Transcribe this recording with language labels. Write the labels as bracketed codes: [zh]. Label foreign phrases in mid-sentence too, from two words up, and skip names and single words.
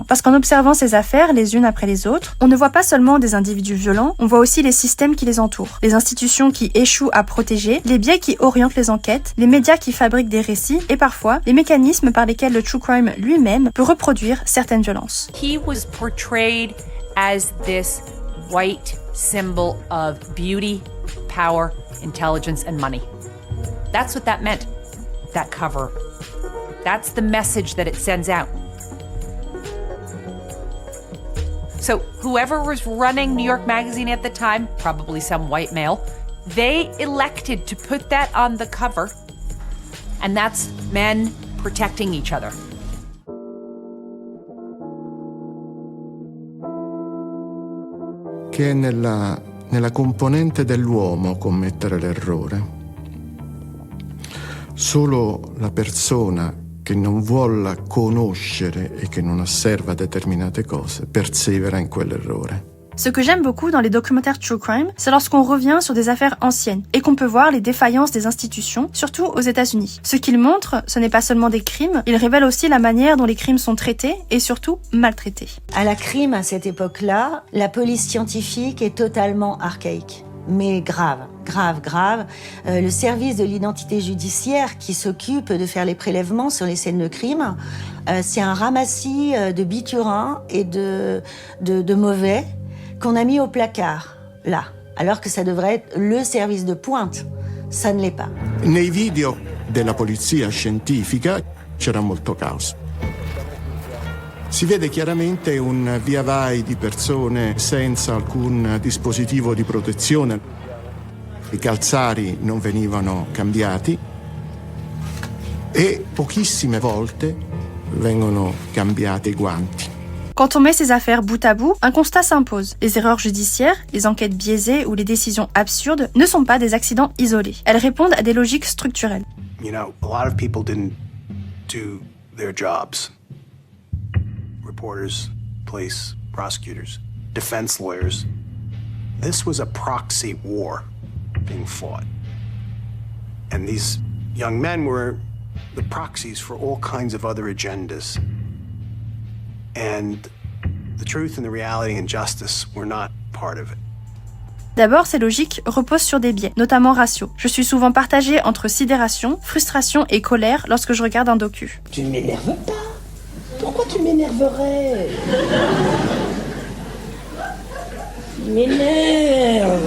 [fr] Parce qu'en observant ces affaires les unes après les autres, on ne voit pas seulement des individus violents, on voit aussi les systèmes qui les entourent, les institutions qui échouent à protéger, les biais qui orientent les enquêtes, les médias qui fabriquent des récits et parfois les mécanismes par lesquels le [en] true crime [fr] lui-même peut reproduire certaines violences. [en] He was portrayed as this white symbol of beauty, power, intelligence, and money. That's what that meant, that cover. That's the message that it sends out. So whoever was running New York Magazine at the time, probably some white male, they elected to put that on the cover, and that's men protecting each other. [it] Che è nella componente dell'uomo commettere l'errore. Solo la persona che non vuole conoscere e che non osserva determinate cose persevera in quell'errore. [fr] Ce que j'aime beaucoup dans les documentaires [en] True Crime, [fr] c'est lorsqu'on revient sur des affaires anciennes et qu'on peut voir les défaillances des institutions, surtout aux États-Unis. Ce qu'ils montrent, ce n'est pas seulement des crimes, ils révèlent aussi la manière dont les crimes sont traités et surtout maltraités. À la crime, à cette époque-là, la police scientifique est totalement archaïque. Mais grave. Le service de l'identité judiciaire qui s'occupe de faire les prélèvements sur les scènes de crime, c'est un ramassis de biturins et de mauvais qu'on a mis au placard, là, alors que ça devrait être le service de pointe. Ça ne l'est pas. [it] Nei video della polizia scientifica c'era molto caos. Si vede chiaramente un via vai di persone senza alcun dispositivo di protezione. I calzari non venivano cambiati e pochissime volte vengono cambiati i guanti. [fr] Quand on met ces affaires bout à bout, un constat s'impose. Les erreurs judiciaires, les enquêtes biaisées ou les décisions absurdes ne sont pas des accidents isolés. Elles répondent à des logiques structurelles. [en] You know, a lot of people didn't do their jobs. Reporters, police, prosecutors, defense lawyers. This was a proxy war being fought. And these young men were the proxies for all kinds of other agendas. And the truth and the reality and justice were not part of it. [fr] D'abord, ces logiques reposent sur des biais, notamment raciaux. Je suis souvent partagée entre sidération, frustration et colère lorsque je regarde un docu. Tu ne m'énerves pas. Pourquoi tu m'énerverais? Il m'énerve.